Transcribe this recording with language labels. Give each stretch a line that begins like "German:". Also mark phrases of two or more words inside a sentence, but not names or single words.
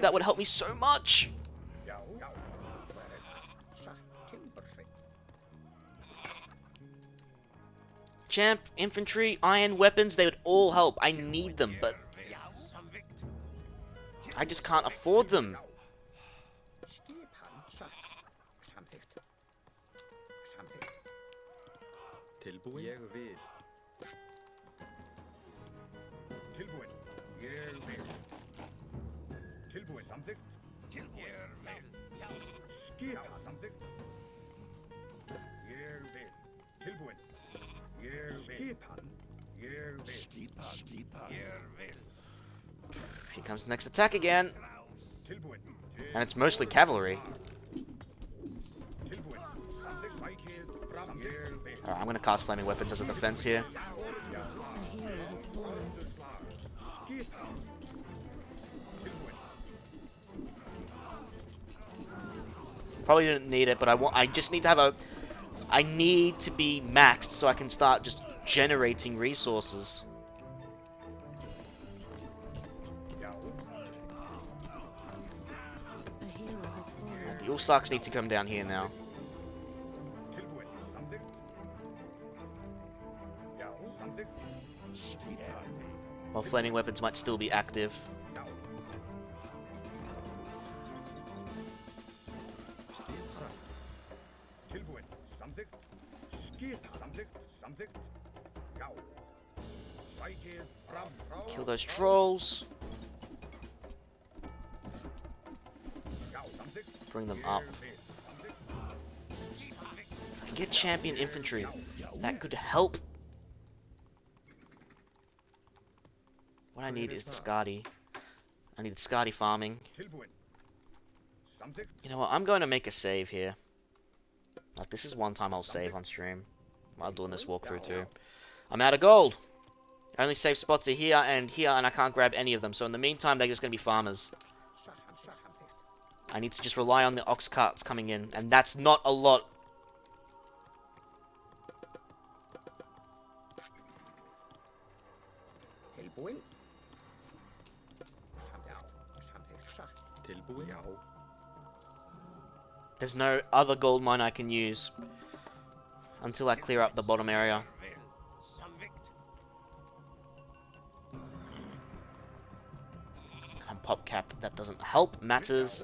English: That would help me so much. Champ infantry, iron weapons, they would all help. I need them, but I just can't afford them.
Icelandic: Tilbúin. Ég vil. Tilbúin. Ég vil. Tilbúin. Samþykkt. Ég vil. Skipan. Samþykkt. Ég vil. Tilbúin. Ég vil. Skipan. Ég vil. Skipan. Ég vil.
English: Here comes the next attack again.
Icelandic: Tilbúin.
English: And it's mostly cavalry.
Icelandic: Tilbúin. Samþykkt. Mækið. Fram. Ég vil.
English: Alright, I'm going to cast flaming weapons as a defense here. A hero has fallen.
Icelandic: Skipan. Tilbúin.
English: Probably didn't need it, but I just need to have a... I need to be maxed so I can start just generating resources. A hero has fallen. The Ulsarks need to come down here now.
Icelandic: Tilbúin. Samþykkt. Já. Samþykkt. Skipan.
English: While flaming weapons might still be active.
Icelandic: Já. Tilbúin. Samþykkt. Skipan. Samþykkt. Samþykkt. Já. Mækið. Fram.
English: Kill those trolls.
Icelandic: Já. Samþykkt.
English: Bring them up.
Icelandic: Ég vil. Samþykkt.
English: I can get champion infantry. That could help. What I need is the Skadi. I need the Skadi farming.
Icelandic: Tilbúin. Samþykkt.
English: You know what? I'm going to make a save here. Like, this is one time I'll save on stream while doing this walkthrough too. I'm out of gold. Only safe spots are here, and I can't grab any of them. So in the meantime, they're just going to be farmers. I need to just rely on the ox carts coming in, and that's not a lot.
Icelandic: Tilbúin. Tilbúin. Já.
English: There's no other gold mine I can use until I clear up the bottom area. And pop cap, that doesn't help matters.